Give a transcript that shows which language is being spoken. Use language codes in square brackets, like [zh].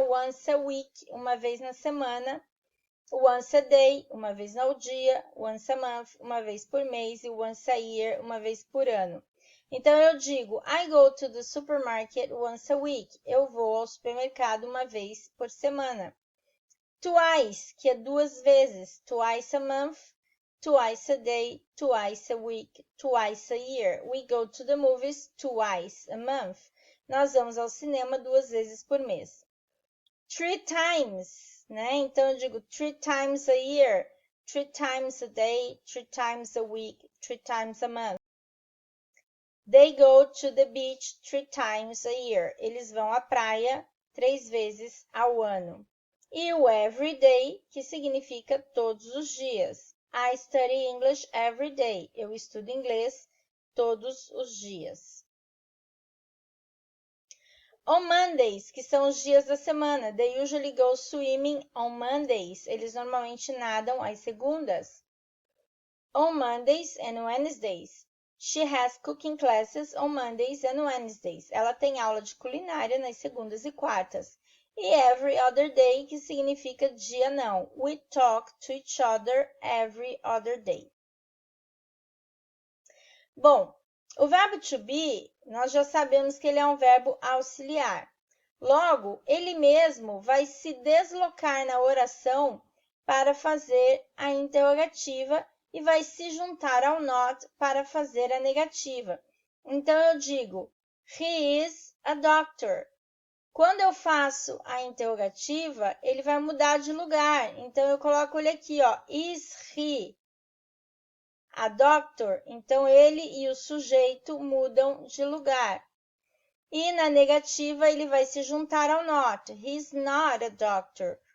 [en] Once a week, [pt] uma vez na semana. [en] Once a day, [pt] uma vez ao dia. [en] Once a month, [pt] uma vez por mês. E [en] once a year, [pt] uma vez por ano. Então, eu digo, [en] I go to the supermarket once a week. [pt] Eu vou ao supermercado uma vez por semana. Twice, que é duas vezes. [en] Twice a month. Twice a day, twice a week, twice a year. We go to the movies twice a month. [pt] Nós vamos ao cinema duas vezes por mês. [en] Three times, [pt] né? Então, eu digo [en] 3 times a year, 3 times a day, 3 times a week, 3 times a month. They go to the beach 3 times a year. [pt] Eles vão à praia 3 vezes ao ano. E o every day, que significa todos os dias. [en] I study English every day. [pt] Eu estudo inglês todos os dias. [en] On Mondays, [pt] que são os dias da semana. [en] They usually go swimming on Mondays. [pt] Eles normalmente nadam às segundas. [en] On Mondays and Wednesdays. She has cooking classes on Mondays and Wednesdays. [pt] Ela tem aula de culinária nas segundas e quartas. E [en] every other day, [pt] que significa dia não. [en] We talk to each other every other day. [pt] Bom, o verbo to be, nós já sabemos que ele é um verbo auxiliar. Logo, ele mesmo vai se deslocar na oração para fazer a interrogativa e vai se juntar ao not para fazer a negativa. Então, eu digo, [en] he is a doctor. [pt] Quando eu faço a interrogativa, ele vai mudar de lugar. Então, eu coloco ele aqui, ó, [en] is he a doctor? [pt] Então, ele e o sujeito mudam de lugar. E na negativa, ele vai se juntar ao not. [en] He's not a doctor.